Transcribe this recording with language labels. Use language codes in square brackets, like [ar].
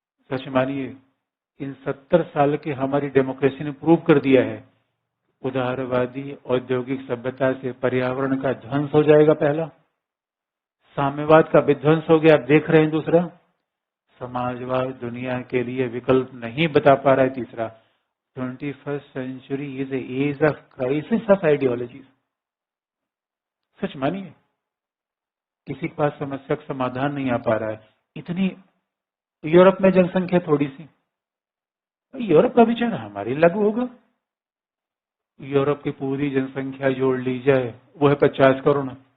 [hi] सच मानिए, इन 70 साल के हमारी डेमोक्रेसी ने प्रूव कर दिया है, उदारवादी औद्योगिक सभ्यता से पर्यावरण का ध्वंस हो जाएगा पहला, साम्यवाद का विध्वंस हो गया, आप देख रहे हैं दूसरा, समाजवाद दुनिया के लिए विकल्प नहीं बता पा रहा है तीसरा, [en] 21st century is a age of crisis of ideologies. [hi] सच मानिए, किसी के पास समस्या का समाधान नहीं आ पा रहा है। इतनी यूरोप में जनसंख्या थोड़ी सी, यूरोप का विचार हमारे लागू होगा। यूरोप की पूरी जनसंख्या जोड़ ली जाए, वो है 50 करोड़।